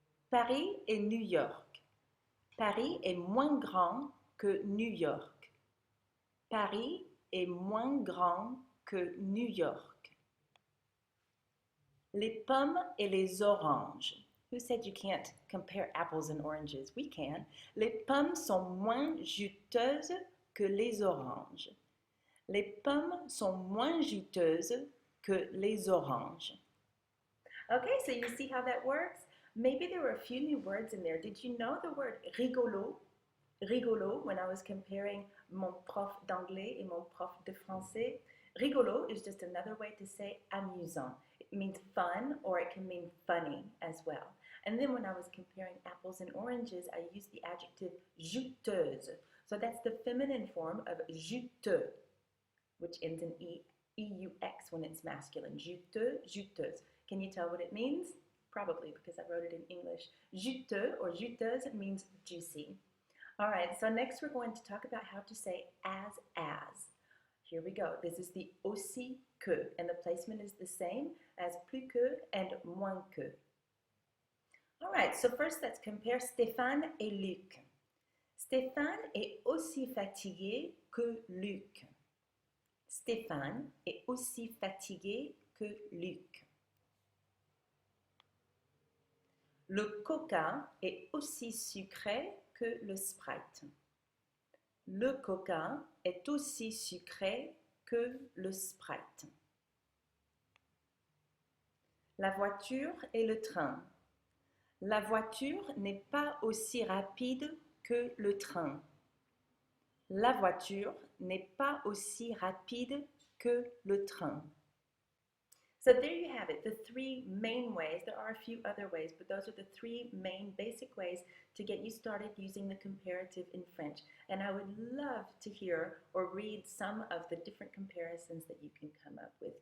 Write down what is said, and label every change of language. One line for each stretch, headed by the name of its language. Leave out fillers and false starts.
French: Paris et New York. Paris est moins grand que New York. Paris est moins grand que New York. Les pommes et les oranges.
English: Who said you can't compare apples and oranges? We can.
French: Les pommes sont moins juteuses que les oranges. Les pommes sont moins juteuses que les oranges.
English: Okay, so you see how that works? Maybe there were a few new words in there. Did you know the word rigolo? Rigolo, when I was comparing
French: mon prof d'anglais et mon prof de français.
English: Rigolo is just another way to say amusant. It means fun, or it can mean funny as well. And then when I was comparing apples and oranges, I used the adjective juteuse. So that's the feminine form of juteux, which ends in E-U-X when it's masculine. Juteux, juteuse. Can you tell what it means? Probably, because I wrote it in English. Juteux or juteuse means juicy. All right, so next we're going to talk about how to say as. Here we go. This is the aussi que, and the placement is the same as plus que and moins que. All right, so first let's compare
French: Stéphane et Luc. Stéphane est aussi fatigué que Luc. Stéphane est aussi fatigué que Luc. Le coca est aussi sucré que le Sprite. Le coca est aussi sucré que le Sprite. La voiture et le train. La voiture n'est pas aussi rapide que le train. La voiture n'est pas aussi rapide que le train.
English: So there you have it, the three main ways. There are a few other ways, but those are the three main basic ways to get you started using the comparative in French. And I would love to hear or read some of the different comparisons that you can come up with.